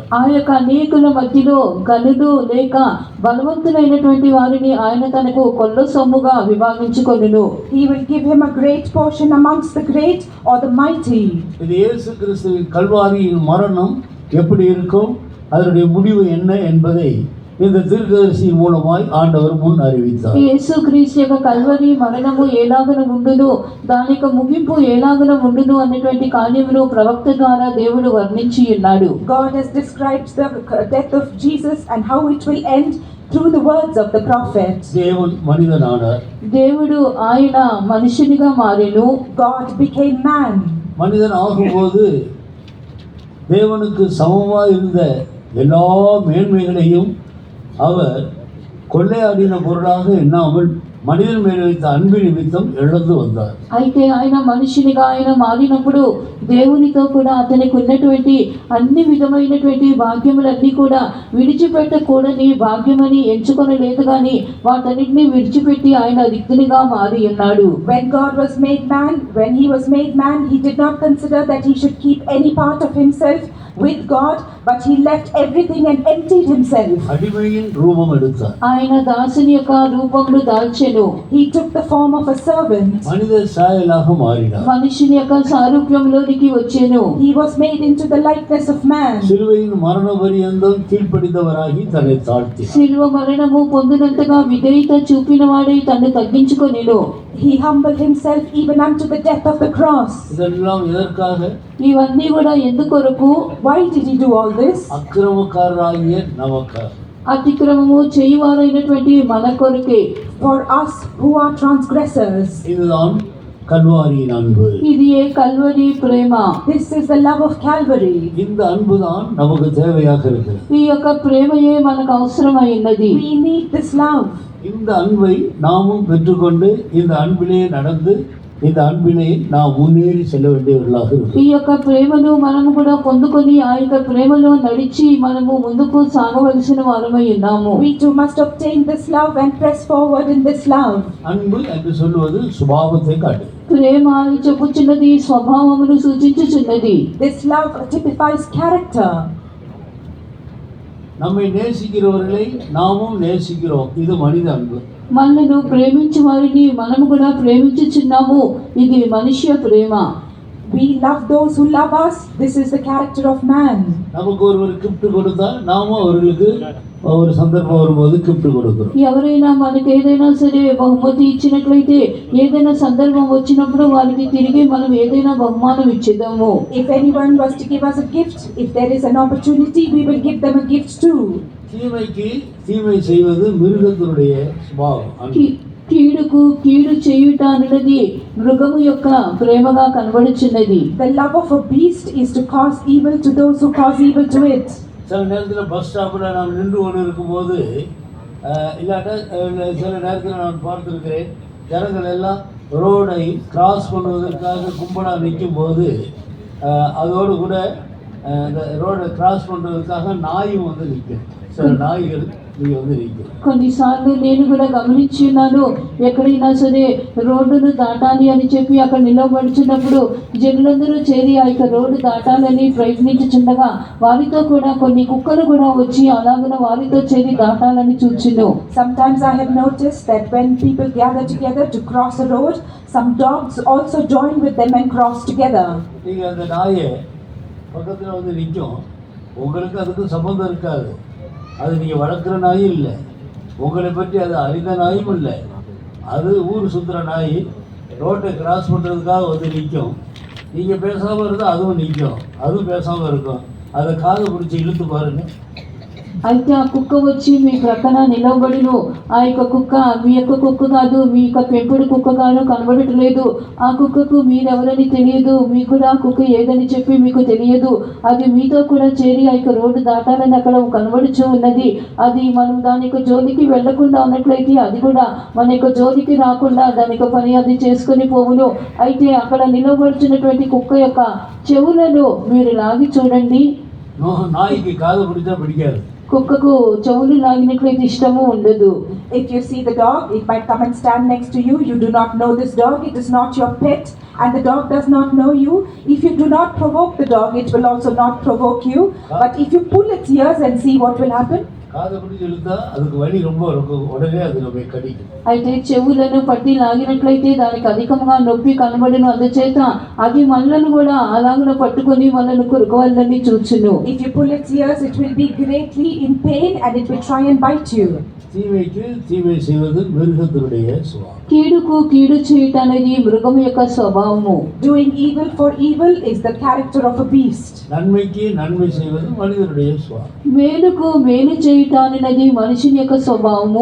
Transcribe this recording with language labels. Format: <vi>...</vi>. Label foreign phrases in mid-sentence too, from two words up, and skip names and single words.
<te>ఆ యొక్క అనేకుల మధ్యలో గనులు లేక బలవంతులైనటువంటి వారిని ఆయన తనకు కొల్ల సొమ్ముగా విభాగించుకొనును.</te> <en>He will give him a great portion amongst the great or the mighty.</en> <ta>இது இயேசு கிறிஸ்துவின் கல்வாரியின் மரணம் எப்படி இருக்கும், அதனுடைய முடிவு என்ன என்பதை இந்த தீர்க்கதரிசியின் மூலமாய் ஆண்டவர் முன் அறிவித்தார்.</ta> <te>యేసుక్రీస్తు యొక్క కల్వరి మరణము ఎలాగన ఉండును, దాని యొక్క ముగింపు ఎలాగన ఉండును అన్నటువంటి కార్యమును ప్రవక్త ద్వారా దేవుడు వర్ణించి ఉన్నాడు.</te> <en>God has described the death of Jesus and how it will end through the words of the prophet.</en> <ta>தேவன் மனிதனானார்.</ta> <te>దేవుడు ఆయన మనుషునిగా మారెను.</te> <en>God became man.</en> <ta>மனிதன் ஆகும்போது தேவனுக்கு சமமாய் இருந்த எல்லா மேன்மைகளையும் அவர் கொள்ளையாடின பொருளாக எண்ணாமல் மனிதன் மேல் வைத்த அன்பு நிமித்தம் இழந்து வந்தார்.</ta> <te>అయితే ఆయన మనిషినిగా ఆయన మారినప్పుడు దేవునితో కూడా అతనికి ఉన్నటువంటి అన్ని విధమైనటువంటి భాగ్యములన్నీ కూడా విడిచిపెట్టకూడని భాగ్యమని ఎంచుకొనలేదు కానీ వాటన్నిటిని విడిచిపెట్టి ఆయన రిక్తునిగా మారి ఉన్నాడు.</te> <en>When God was made man, when he was made man, he did not consider that he should keep any part of himself with God, but he left everything and emptied himself.</en> <ta>அடிமையின் ரூபம் எடுத்தார்.</ta> <te>ఆయన దాసుని యొక్క రూపమును దాల్చెను.</te> <en>He took the form of a servant.</en> <ta>மனித சாயலாக மாறினார்.</ta> <te>మనిషిని యొక్క సారూప్యంలోనికి వచ్చెను.</te> <en>He was made into the likeness of man.</en> <ta>சிலுவையின் மரண பரியந்தம் கீழ்ப்படிந்தவராகி தன்னை தாழ்த்தி</ta> <te>శిలువ మరణము పొందినంతగా విధేయత చూపిన వాడై తన్ను తగ్గించుకొనెను.</te> <en>He humbled himself even unto the death of the cross.</en> <ta>இதெல்லாம் எதற்காக?</ta> <te>ఇవన్నీ కూడా ఎందుకొరకు?</te> <en>Why did he do all this?</en> <ta>அக்கிரமக்காரராகிய நமக்காக.</ta> <te>అతిక్రమము చేయువారైనటువంటి మన కొరకే.</te> <en>For us who are transgressors.</en> <ta>இதுதான் கல்வாரியின் அன்பு.</ta> <te>ఇది ఏ కల్వరి ప్రేమ.</te> <en>This is the love of Calvary.</en> <ta>இந்த அன்புதான் நமக்கு தேவையாக இருக்கிறது.</ta> <te>ఈ యొక్క ప్రేమయే మనకు అవసరమైనది.</te> <en>We need this love.</en> <ta>இந்த அன்பை நாமும் பெற்றுக்கொண்டு இந்த அன்பிலே நடந்து இந்த அன்பிலே நாம் முன்னேறி செல்ல வேண்டியவர்களாக</ta> <te>ఈ</te> <ta>இருக்கிறோம்.</ta> <te>యొక్క ప్రేమను మనము కూడా పొందుకొని ఆ యొక్క ప్రేమలో నడిచి మనము ముందుకు సాగవలసిన వారమై ఉన్నాము.</te> <en>We too must obtain this love and press forward in this love.</en> <ta>அன்பு என்று சொல்லுவது சுபாவத்தை காட்டு.</ta> <te>ప్రేమ అని చెప్పుచున్నది స్వభావమును సూచించుచున్నది.</te> <en>This love typifies character.</en> <ta>நம்மை நேசிக்கிறவர்களை நாமும் நேசிக்கிறோம். இது மனித அன்பு.</ta> <te>మనలను ప్రేమించే వారిని మనము కూడా ప్రేమించుచున్నాము. ఇది మనుష్య ప్రేమ.</te> <en>We love those who love us. This is the character of man.</en> <ta>நமக்கு ஒருவர் கிஃப்ட் கொடுத்தா நாமும் அவர்களுக்கு ஒரு சந்தர்ப்பம் வரும்போது கிஃப்ட் கொடுக்கிறோம்.</ta> <te>ఎవరైనా మనకి ఏదైనా సరే బహుమతి ఇచ్చినట్లయితే ఏదైనా సందర్భం వచ్చినప్పుడు వారికి తిరిగి మనం ఏదైనా బహుమానం ఇచ్చేద్దాము.</te> <en>If anyone was to give us a gift, if there is an opportunity, we will give them a gift too.</en> <ta>தீமைக்கு தீமை செய்வது மிருகத்தினுடைய சுபாவம். அன்பு.</ta> <te>కీడుకు కీడు చేయుట అన్నది మృగము యొక్క ప్రేమగా కనబడుచున్నది.</te> <en>The love of a beast is to cause evil to those who cause evil to it.</en> <ta>சில நேரத்தில்</ta> <en>bus stop</en> <ta>நாம் நின்று கொண்டு இருக்கும்போது இல்லாட்ட சில நேரத்தில் நான் பார்த்துருக்கிறேன், ஜனங்கள் எல்லாம்</ta> <en>road cross</en> <ta>பண்ணுவதற்காக கும்பலாக நிற்கும் போது அதோடு கூட இந்த</ta> <en>road cross</en> <ta>பண்ணுறதுக்காக நாயும் வந்து நிற்கும். சில நாய்கள் இங்கே வந்து நிற்கும். కొన్నిసార్లు నేను కూడా గమనించి ఉన్నాను, ఎక్కడైనా సరే రోడ్డును దాటాలి అని చెప్పి అక్కడ నిలబడుచున్నప్పుడు జనులందరూ చేరి ఆ యొక్క రోడ్డు దాటాలని ప్రయత్నించుచుండగా వారితో కూడా కొన్ని కుక్కలు కూడా వచ్చి అలాగన వారితో చేరి దాటాలని చూచును. Sometimes I have noticed that when people gather together to cross a road, some dogs also join with them and cross together. நீங்கள் அந்த நாயை பக்கத்தில் வந்து நிற்கும். உங்களுக்கு அதுக்கு சம்மந்தம் இருக்காது. அது நீங்கள் வளர்க்குற நாயும் இல்லை, உங்களை பற்றி அது அறிந்த நாயும் இல்லை. அது ஊர் சுற்றுற நாய்</ta> <en>road cross</en> <ta>பண்ணுறதுக்காக வந்து நிற்கும். நீங்கள் பேசாமல் இருந்தால் அதுவும் நிற்கும், அதுவும் பேசாமல் இருக்கும். அதை காதை பிடிச்சி இழுத்து பாருங்கள்.</ta> <te>అయితే ఆ కుక్క వచ్చి మీ ప్రక్కన నిలవబడిను. ఆ యొక్క కుక్క మీ యొక్క కుక్క కాదు, మీ యొక్క పెంపుడు కుక్క కాదు, కనబడట్లేదు. ఆ కుక్కకు మీరెవరని తెలియదు, మీకు కూడా ఆ కుక్క ఏదని చెప్పి మీకు తెలియదు. అది మీతో కూడా చేరి ఆ యొక్క రోడ్డు దాటాలని అక్కడ కనబడుచు ఉన్నది. అది మనం దాని యొక్క జోలికి వెళ్లకుండా ఉన్నట్లయితే అది కూడా మన యొక్క జోలికి రాకుండా దాని యొక్క పని అది చేసుకొని పోవును. అయితే అక్కడ నిలవబడుచున్నటువంటి కుక్క యొక్క చెవులను మీరు లాగి చూడండి.</te> <ta>நாய்க்கு காது பிடிச்சா பிடிக்காது.</ta> <te>కుక్కకు చెవులు లాగినట్లయితే ఇష్టము ఉండదు.</te> <en>If you see the dog, it might come and stand next to you. You do not know this dog. It is not your pet, and the dog does not know you. If you do not provoke the dog, it will also not provoke you. But if you pull its ears and see what will happen.</en> <ta>காது பிடிச்சி விட்டா அதுக்கு வலி ரொம்ப இருக்கும், உடனே அது நம்ம கடிக்கும்.</ta> <te>అయితే చెవులను పట్టి లాగినట్లయితే దానికి అధికంగా నొప్పి కనబడిన అందుచేత అది మనలను కూడా అలాగన పట్టుకొని మనల్ని కొరుకోవాలని చూచును.</te> <en>If you pull its ears, it will be greatly in pain and it will try and bite you.</en> <ta>தீமைக்கு தீமை செய்வது மிருகத்தினுடைய சுபாவம்.</ta> <te>కీడుకు కీడు చేయటం అనేది మృగం యొక్క స్వభావము.</te> <en>Doing evil for evil is the character of a beast.</en> <ta>நன்மைக்கு நன்மை செய்வது மனிதனுடைய சுபாவம்.</ta> <te>మేలుకు మేలు చేయటం అనేది మనిషిని యొక్క స్వభావము.</te>